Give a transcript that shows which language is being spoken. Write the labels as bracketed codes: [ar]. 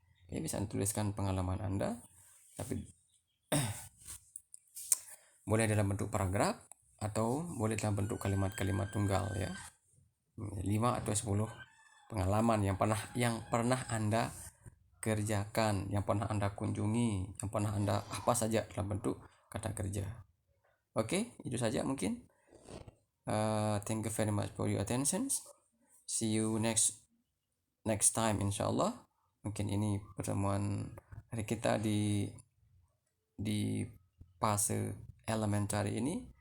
[id] Oke, bisa tuliskan pengalaman Anda, tapi boleh dalam bentuk paragraf atau boleh dalam bentuk kalimat-kalimat tunggal, ya. 5 atau 10 pengalaman yang pernah Anda kerjakan, yang pernah Anda kunjungi, yang pernah Anda apa saja dalam bentuk kata kerja. Oke, itu saja mungkin. [en] Thank you very much for your attention. See you next time, insyaallah. [id] Mungkin ini pertemuan hari kita di fase elementary ini.